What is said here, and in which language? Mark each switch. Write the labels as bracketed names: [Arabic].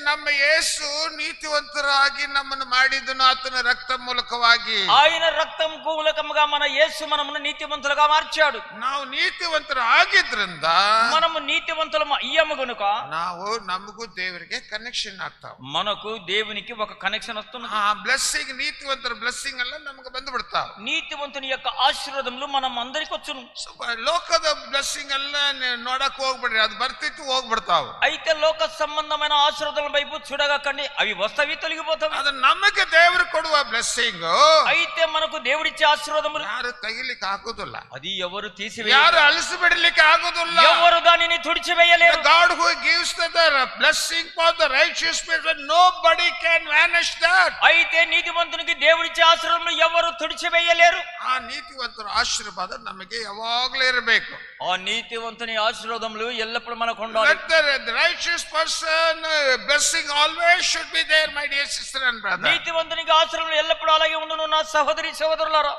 [Kannada] ನಮ್ಮ యేసు నీతిವಂತರಾಗಿ ನಮ್ಮನ್ನು ಮಾಡಿದನು ಆತನ ರಕ್ತ ಮೂಲಕವಾಗಿ. [Telugu] ఆయన రక్తం మూలకముగా మన యేసు మనమును నీతివంతులుగా మార్చాడు. [Kannada] ನಾವು ನೀತಿವಂತರು ಆಗಿದ್ರಿಂದ [Telugu] మనము నీతివంతులము అయ్యాము గనుక [Kannada] ನಾವು ನಮಗೂ ದೇವರಿಗೆ ಕನೆಕ್ಷನ್ ಆಗ್ತಾವ. [Telugu] మనకు దేవునికి ఒక కనెక్షన్ వస్తుంది. [Kannada] ಬ್ಲೆಸ್ಸಿಂಗ್, ನೀತಿವಂತರ ಬ್ಲೆಸ್ಸಿಂಗ್ ಎಲ್ಲ ನಮಗೆ ಬಂದು ಬಿಡ್ತಾವ. [Telugu] నీతివంతుని యొక్క ఆశీర్వాదములు మనం అందరికి వచ్చును. [Kannada] ಲೋಕದ ಬ್ಲೆಸ್ಸಿಂಗ್ ಎಲ್ಲ ನೋಡಕ್ ಹೋಗ್ಬಿಡ್ರಿ, ಅದು ಬರ್ತಿತ್ತು ಹೋಗ್ಬಿಡ್ತಾವ. [Telugu] అయితే లోక సంబంధమైన ఆశీర్వాదాల వైపు చూడగకండి, అవి వస్తవి తొలగిపోతాయి. [Kannada] ಅದು ನಮಗೆ ದೇವರು ಕೊಡುವ ಬ್ಲೆಸ್ಸಿಂಗ್, [Telugu] అయితే మనకు దేవుడిచ్చే ఆశీర్వాదములు [Kannada] ಯಾರು ತೆಗಿಲಿಕ್ಕೆ ಆಗುದಿಲ್ಲ, [Telugu] అది ఎవరు [Kannada] ಯಾರು [Telugu] తీసివేయలేరు, [Kannada] ಅಳಿಸಿ ಬಿಡಲಿಕ್ಕೆ ಆಗುದಿಲ್ಲ. [Telugu] ఎవరు దానిని తుడిచివేయలేరు. [English] God who gives the blessing for the righteous person, nobody can vanish that. [Telugu] అయితే నీతిమంతునికి దేవుడిచ్చే ఆశీర్వాదములు ఎవరు తుడిచివేయలేరు. [Kannada] ಆ ನೀತಿವಂತರ ಆಶೀರ್ವಾದ ನಮಗೆ ಯಾವಾಗಲೂ ಇರಬೇಕು. [Telugu] ఆ నీతివంతుని ఆశీర్వాదములు ఎల్లప్పుడూ మనకు ఉండాలి. [English] Let the righteous person blessing always should be there, my dear sister and brother. [Telugu] నీతివంతునికి ఆశీర్వాదములు ఎల్లప్పుడూ అలాగే ఉండును నా సహోదరి సహోదరులారా.